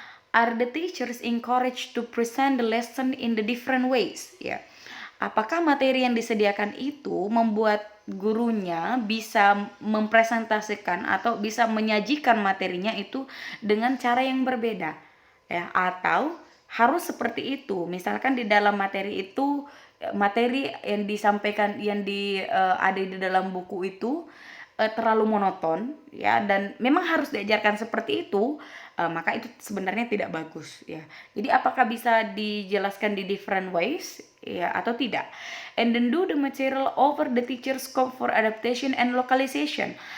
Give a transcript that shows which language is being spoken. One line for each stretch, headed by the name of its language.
English: Are the teachers encouraged to present the lesson in the different ways?
Indonesian: Ya, apakah materi yang disediakan itu membuat gurunya bisa mempresentasikan atau bisa menyajikan materinya itu dengan cara yang berbeda? Ya, atau harus seperti itu. Misalkan di dalam materi itu, materi yang disampaikan yang ada di dalam buku itu terlalu monoton ya, dan memang harus diajarkan seperti itu, maka itu sebenarnya tidak bagus ya. Jadi apakah bisa dijelaskan di
English: different ways
Indonesian: ya atau tidak?
English: And then do the material over the teacher's scope for adaptation and localization.